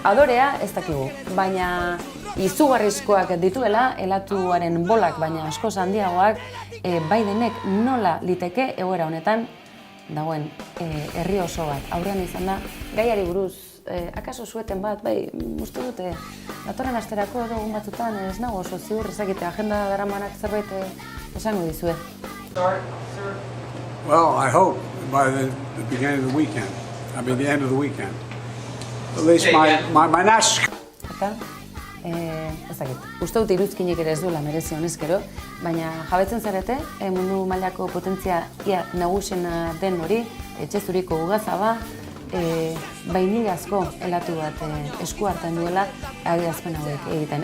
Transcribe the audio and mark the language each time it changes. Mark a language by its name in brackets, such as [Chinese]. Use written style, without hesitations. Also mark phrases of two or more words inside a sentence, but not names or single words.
[Basque] Adorea ez dakigu, baina izugarrizkoak dituela, elatuaren bolak, baina askoz handiagoak, Bidenek nola liteke egoera honetan dagoen herri oso bat. Aurrean izan da, gaiari buruz, akaso zueten bat, bai, uste dute, datorren asterako edo egun batzutan ez nago oso ziur ezakite, agenda daramanak zerbait esango dizue. [English] Well, I hope by the beginning of the weekend. I mean, the end of the weekend. At least my next... [Basque] Eta, ezakit, uste dut iruzkinik ere ez duela merezi honezkero, baina jabetzen zarete, mundu mailako potentzia ia nagusiena den hori, etxezuriko ugazaba, bainilazko elatu bat esku hartan duela adierazpen hauek egiten.